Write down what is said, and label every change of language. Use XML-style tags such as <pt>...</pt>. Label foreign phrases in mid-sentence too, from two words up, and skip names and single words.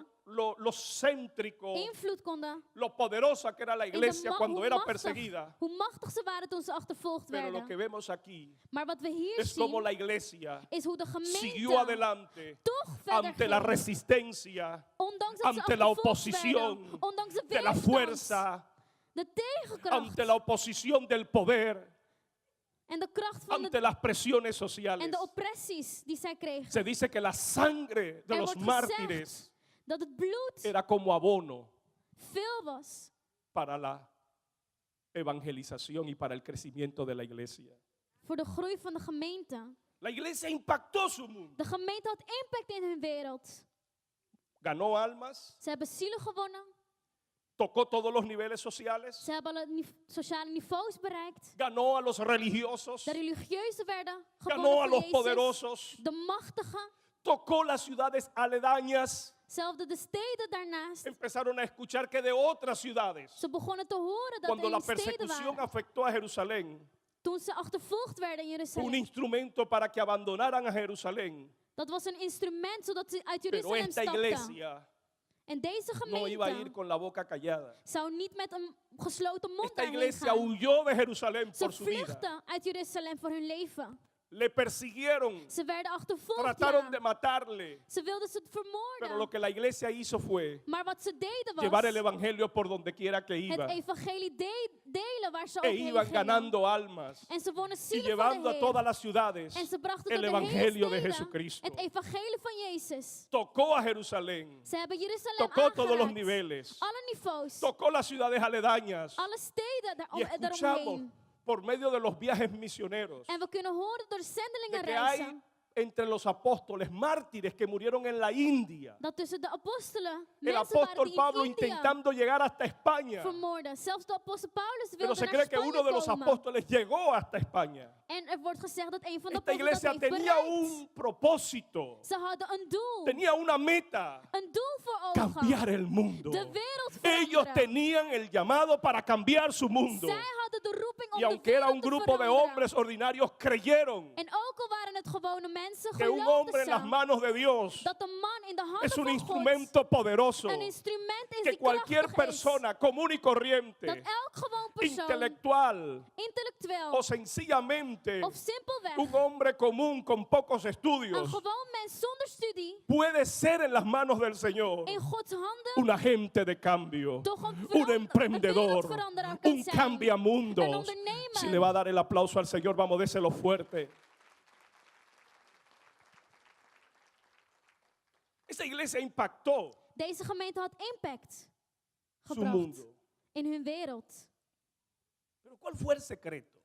<es>lo céntrico,</es> <nl>invloed konden.</nl> <es>lo poderosa que era la</es> <nl>in de</nl> <es>iglesia</es> <nl>ma-</nl> <es>cuando</es> <nl>hoe</nl> <es>era</es> <nl>machtig-</nl> <es>perseguida.</es> <nl>Hoe machtig ze waren toen ze achtervolgd</nl> <es>Pero lo que</es> <nl>werden.</nl> <es>vemos aquí</es> <nl>Maar wat we hier</nl> <es>es como</es> <nl>zien,</nl> <es>la iglesia</es> <nl>is hoe de</nl> <es>siguió</es> <nl>gemeente</nl> <es>adelante</es> <nl>toch verder</nl> <es>ante la</es> <nl>ging.</nl> <es>resistencia,</es> <nl>Ondanks dat ze</nl> <es>ante la</es> <nl>achtervolgd</nl> <es>oposición</es> <nl>werden, ondanks de</nl> <es>de la</es> <nl>weerstand,</nl> <es>fuerza,</es> <nl>de tegenkracht</nl> <es>ante la oposición del poder,</es> <nl>en de kracht van</nl> <es>ante las presiones</es> <nl>en</nl> <es>sociales.</es> <nl>de oppressies die zij kregen.</nl> <es>Se dice que la sangre de</es> <nl>Er</nl> <es>los</es> <nl>wordt</nl> <es>mártires</es> <nl>gezegd dat het bloed</nl> <es>era como abono</es> <nl>veel was</nl> <es>para la evangelización y para el crecimiento de la iglesia.</es> <nl>voor de groei van de gemeente.</nl> <es>La iglesia impactó su mundo.</es> <nl>De gemeente had impact in hun wereld.</nl> <es>Ganó almas,</es> <nl>Ze hebben zielen gewonnen.</nl> <es>tocó todos los niveles sociales,</es> <nl>Ze hebben alle sociale niveaus bereikt.</nl> <es>ganó a los religiosos,</es> <nl>De religieuzen werden</nl> <es>ganó a</es> <nl>gewonnen voor</nl> <es>los</es> <nl>Jezus.</nl> <es>poderosos,</es> <nl>De machtigen.</nl> <es>tocó las ciudades aledañas.</es> <nl>Zelfs de steden daarnaast.</nl> <es>Empezaron a escuchar que de otras ciudades,</es> <nl>Ze begonnen te horen dat</nl> <es>cuando</es> <nl>er</nl> <es>la</es> <nl>in steden</nl> <es>persecución</es> <nl>waren.</nl> <es>afectó a Jerusalén,</es> <nl>Toen ze achtervolgd werden in</nl> <es>fue un</es> <nl>Jeruzalem.</nl> <es>instrumento para que abandonaran a Jerusalén.</es> <nl>Dat was een instrument zodat ze uit</nl> <es>Pero</es> <nl>Jeruzalem</nl> <es>esta</es> <nl>stapten.</nl> <es>iglesia</es> <nl>En deze</nl> <es>no iba a ir</es> <nl>gemeente</nl> <es>con la boca callada.</es> <nl>zou niet met een gesloten mond</nl> <es>Esta</es> <nl>daarheen</nl> <es>iglesia</es> <nl>gaan.</nl> <es>huyó de Jerusalén</es> <nl>Ze</nl> <es>por su vida.</es> <nl>vluchtten uit Jeruzalem voor hun leven.</nl> <es>Le persiguieron,</es> <nl>Ze werden achtervolgd.</nl> <es>trataron</es> <nl>Ja.</nl> <es>de matarle.</es> <nl>Ze wilden ze</nl> <es>Pero</es> <nl>vermoorden.</nl> <es>lo que la iglesia hizo fue</es> <nl>Maar wat ze deden was</nl> <es>llevar el evangelio por donde quiera que iba.</es> <nl>het evangelie delen waar ze ook</nl> <es>E</es> <nl>heen</nl> <es>iban</es> <nl>gingen.</nl> <es>ganando almas</es> <nl>En ze wonnen</nl> <es>y</es> <nl>zielen van</nl> <es>llevando</es> <nl>de</nl> <es>a</es> <nl>Heer.</nl> <es>todas las ciudades</es> <nl>En ze brachten</nl> <es>el</es> <nl>tot de hele</nl> <es>evangelio de</es> <nl>steden</nl> <es>Jesucristo.</es> <nl>het evangelie van Jezus.</nl> <es>Tocó a Jerusalén,</es> <nl>Ze hebben Jeruzalem</nl> <es>tocó todos los</es> <nl>aangeraakt.</nl> <es>niveles,</es> <nl>Alle niveaus.</nl> <es>tocó las ciudades aledañas</es> <nl>Alle steden</nl> <es>y escuchamos</es> <nl>daaromheen.</nl> <es>por medio de los viajes misioneros</es> <nl>En we kunnen horen door de</nl> <es>de que hay</es> <nl>zendelingenreizen</nl> <es>entre los apóstoles mártires que murieron en la India.</es> <nl>dat tussen de apostelen</nl> <es>El</es> <nl>mensen waren</nl> <es>apóstol</es> <nl>die</nl> <es>Pablo</es> <nl>in India</nl> <es>intentando llegar hasta España,</es> <nl>vermoorden. Zelfs de apostel Paulus</nl> <es>pero</es> <nl>wilde</nl> <es>se</es> <nl>naar</nl> <es>cree que</es> <nl>Spanje</nl> <es>uno de los</es> <nl>komen.</nl> <es>apóstoles llegó hasta España.</es> <nl>En er wordt gezegd dat een van de</nl> <es>Esta</es> <nl>apostelen</nl> <es>iglesia</es> <nl>dat heeft</nl> <es>tenía</es> <nl>bereikt.</nl> <es>un propósito,</es> <nl>Ze hadden een doel.</nl> <es>tenía una meta:</es> <nl>Een doel voor ogen.</nl> <es>cambiar el mundo.</es> <nl>De wereld</nl> <es>Ellos</es> <nl>veranderen.</nl> <es>tenían el llamado para cambiar su mundo.</es> <nl>Zij hadden de roeping om</nl> <es>Y</es> <nl>de</nl> <es>aunque era un</es> <nl>wereld te</nl> <es>grupo de</es> <nl>veranderen.</nl> <es>hombres ordinarios, creyeron</es> <nl>En ook al waren het gewone mensen,</nl> <es>que un hombre en las</es> <nl>geloofden ze</nl> <es>manos de Dios</es> <nl>dat een man in de handen</nl> <es>es un</es> <nl>van God</nl> <es>instrumento poderoso,</es> <nl>een instrument is</nl> <es>que</es> <nl>die</nl> <es>cualquier</es> <nl>krachtig</nl> <es>persona común y</es> <nl>is. Dat</nl> <es>corriente,</es> <nl>elk gewoon persoon,</nl> <es>intelectual</es> <nl>intellectueel</nl> <es>o sencillamente</es> <nl>of simpelweg,</nl> <es>un hombre común con pocos</es> <nl>een</nl> <es>estudios,</es> <nl>gewoon mens zonder studie,</nl> <es>puede ser en las manos del Señor</es> <nl>in Gods handen</nl> <es>un agente de cambio,</es> <nl>toch een</nl> <es>un emprendedor,</es> <nl>wereldveranderaar</nl> <es>un</es> <nl>kunt zijn.</nl> <es>cambiamundos.</es> <nl>Een ondernemer.</nl> <es>Si le va a dar el aplauso al Señor, vamos, déselo fuerte. Esta iglesia impactó</es> <nl>Deze gemeente had impact</nl> <es>su</es> <nl>gebracht</nl> <es>mundo.</es> <nl>in hun wereld.</nl> <es>Pero ¿cuál fue el secreto?</es>